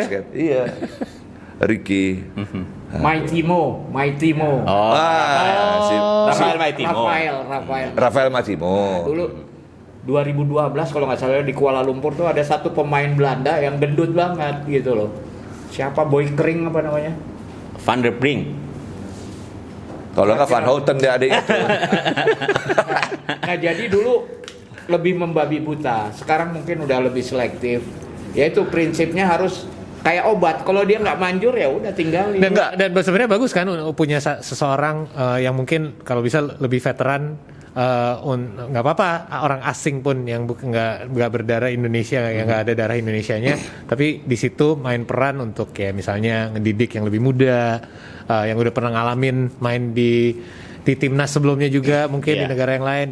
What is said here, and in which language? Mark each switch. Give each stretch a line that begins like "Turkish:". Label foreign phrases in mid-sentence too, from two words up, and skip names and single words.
Indonesian: basket. Iya. Ricky. Mighty Mo. Oh, Si Rafael Maitimo. Rafael Maitimo. Dulu 2012 kalau nggak salah di Kuala Lumpur tuh ada satu pemain Belanda yang gendut banget gitu loh. Siapa, Boy Kring apa namanya? Van der Brink. Kalau nggak Van Houten dia adik itu. Nah jadi dulu lebih membabi buta. Sekarang mungkin udah lebih selektif. Yaitu prinsipnya harus kayak obat. Kalau dia nggak manjur ya udah tinggalin. Dan sebenarnya bagus kan punya seseorang yang mungkin kalau bisa lebih veteran, nggak apa-apa orang asing pun yang nggak berdarah Indonesia, yang nggak ada darah Indonesianya, tapi di situ main peran untuk ya misalnya ngedidik yang lebih muda, yang udah pernah ngalamin main di timnas sebelumnya juga mungkin di negara yang lain.